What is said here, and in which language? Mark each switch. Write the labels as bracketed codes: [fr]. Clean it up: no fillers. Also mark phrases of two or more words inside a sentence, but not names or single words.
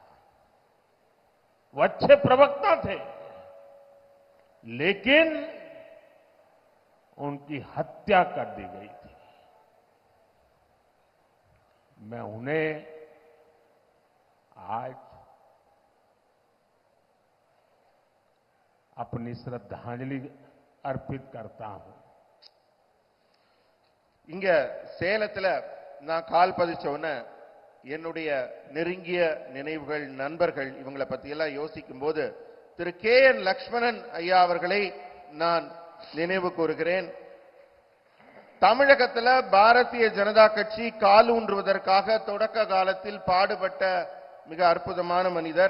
[hi] वो अच्छे प्रवक्ता थे, लेकिन उनकी हत्या कर दी गई थी। मैं उन्हें आज अपनी श्रद्धांजलि अर्पित करता हूं। [ta] இங்க சேலத்துல நான் கால் பதிச்சவன என்னுடைய நெருங்கிய நினைவுகள், நண்பர்கள், இவங்களை பத்தி எல்லாம் யோசிக்கும் போது திரு கே.என். லக்ஷ்மணன் ஐயா அவர்களை நான் நினைவு கூறுகிறேன். தமிழகத்தில் பாரதிய ஜனதா கட்சி காலூன்றுவதற்காக தொடக்க காலத்தில் பாடுபட்ட மிக அற்புதமான மனிதர்.